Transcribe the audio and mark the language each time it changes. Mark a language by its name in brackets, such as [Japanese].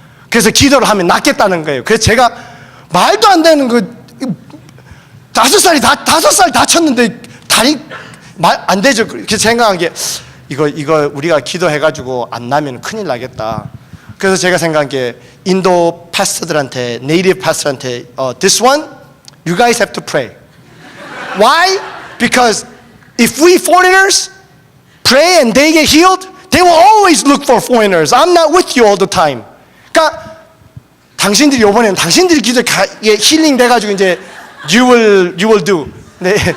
[Korean] 그래서 기도를 하면 낫겠다는 거예요. 그래서 제가 말도 안 되는 5살 다쳤는데 다리 안 되죠. 그래서 생각한 게 이거 우리가 기도해가지고 안 나면 큰일 나겠다. 그래서 제가 생각한 게 인도 패스터들한테, 네이티브 패스터한테 [English] this one, you guys have to pray. Why? Because if we foreigners pray and they get healed, they will always look for foreigners. I'm not with you all the time. [Korean] 그러니까 당신들이 이번에는 당신들이 기도에 힐링 돼가지고 이제 [English] you will do. [Korean] 네.